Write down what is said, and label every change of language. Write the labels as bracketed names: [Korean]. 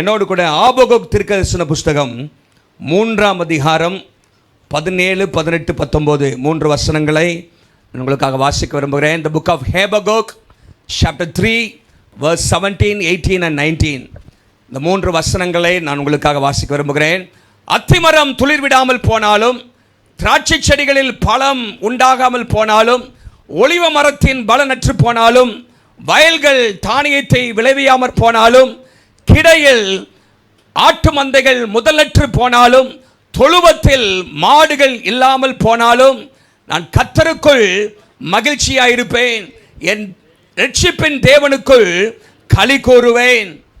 [Tamil] என்னோடு கூட ஆபகுக் தீர்க்கதரிசன புஸ்தகம் 3ஆம் அதிகாரம் 17, 18, 19 3 வசனங்களை உங்களுக்காக வாசிக்க விரும்புகிறேன். [English] The book of Habakkuk chapter 3 verse 17, 18 and 19. [Tamil] இந்த 3 வசனங்களை நான் உங்களுக்காக வாசிக்க விரும்புகிறேன். அத்திமரம் துளிர் விடாமல் போனாலும், திராட்சை செடிகளில் பழம் உண்டாகாமல் போனாலும், ஒலிவ மரத்தின் பலனற்று போனாலும், வயல்கள் தானியத்தை விளைவியாமற் போனாலும், கிடையில் ஆட்டு மந்தைகள் முதலற்று போனாலும், தொழுவத்தில் மாடுகள் இல்லாமல் போனாலும், நான் கர்த்தருக்குள் மகிழ்ச்சியாயிருப்பேன், என் இரட்சிப்பின் தேவனுக்குள் களி கூறுவேன்.